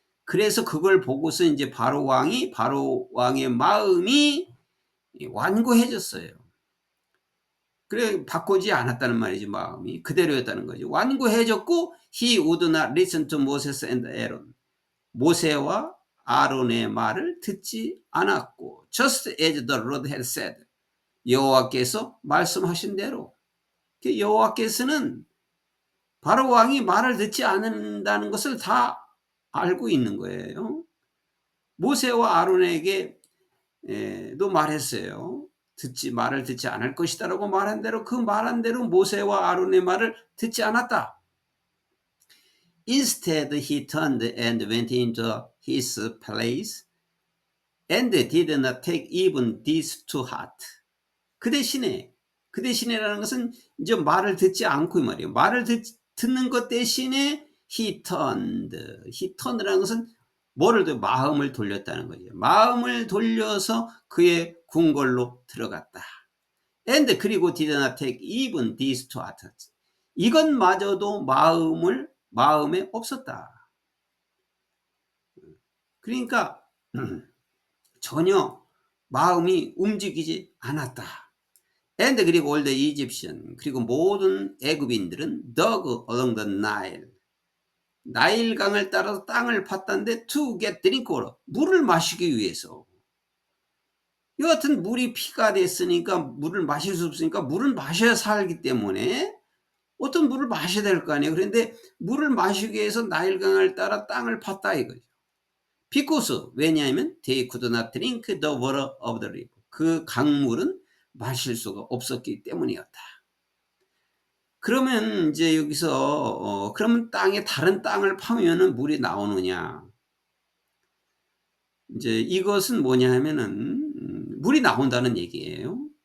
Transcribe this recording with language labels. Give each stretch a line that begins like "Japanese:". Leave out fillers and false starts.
Korean: 그래서 그걸 보고서 이제 바로 왕의 마음이 완고해졌어요. 그래 바꾸지 않았다는 말이지. 마음이 그대로였다는 거죠. 완고해졌고
English: he would not listen to Moses and Aaron.
Korean: 모세와 아론의 말을 듣지 않았고
English: just as the Lord had said.
Korean: 여호와께서 말씀하신 대로. 여호와께서는 바로 왕이 말을 듣지 않는다는 것을 다 알고 있는 거예요. 모세와 아론에게도 말했어요. 말을 듣지 않을 것이다라고 말한 대로 그 말한 대로 모세와 아론의 말을 듣지 않았다.
English: Instead he turned and went into his place and did not take even this to heart.
Korean: 그 대신에라는 것은 이제 말을 듣지 않고 이 말이에요. 말을 듣는 것 대신에
English: he turned
Korean: 라는 것은 마음을 돌렸다는 거죠. 마음을 돌려서 그의 궁궐로 들어갔다.
English: And
Korean: 그리고
English: did not take even this to heart.
Korean: 이것마저도 마음에 없었다. 그러니까 전혀 마음이 움직이지 않았다.
English: And
Korean: 그리고
English: all the Egyptian
Korean: 그리고 모든 애굽인들은
English: dug along the Nile
Korean: 나일강을 따라서 땅을 팠다는데
English: to get drink water
Korean: 물을 마시기 위해서. 여하튼 물이 피가 됐으니까 물을 마실 수 없으니까 물을 마셔야 살기 때문에 어떤 물을 마셔야 될 거 아니에요. 그런데 물을 마시기 위해서 나일강을 따라 땅을 팠다 이거죠.
English: Because
Korean: 왜냐하면
English: they could not drink the water of the river.
Korean: 그 강물은 마실 수가 없었기 때문이었다. 그러면 이제 여기서 그러면 다른 땅을 파면은 물이 나오느냐? 이제 이것은 뭐냐 하면은 물이 나온다는 얘기예요.